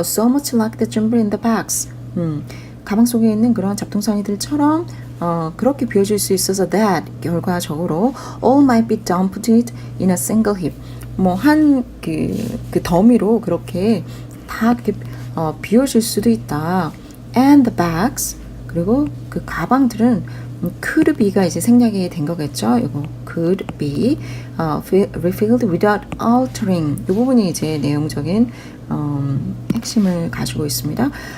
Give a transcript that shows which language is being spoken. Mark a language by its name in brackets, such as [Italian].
[English] So much like the jumble in the bags. [Korean] 가방 속에 있는 그런 잡동사니들처럼 그렇게 비워질 수 있어서 that 결과적으로 [English] all might be dumped in a single heap. [Korean] 뭐 한 그 더미로 그렇게 다 이렇게 비워질 수도 있다. [English] And the bags [Korean] 그리고 그 가방들은 [English] could be [Korean] 가 이제 생략이 된 거겠죠. 이거 [English] could be refilled without altering. [Korean] 이 부분이 이제 내용적인 핵심을 가지고 있습니다.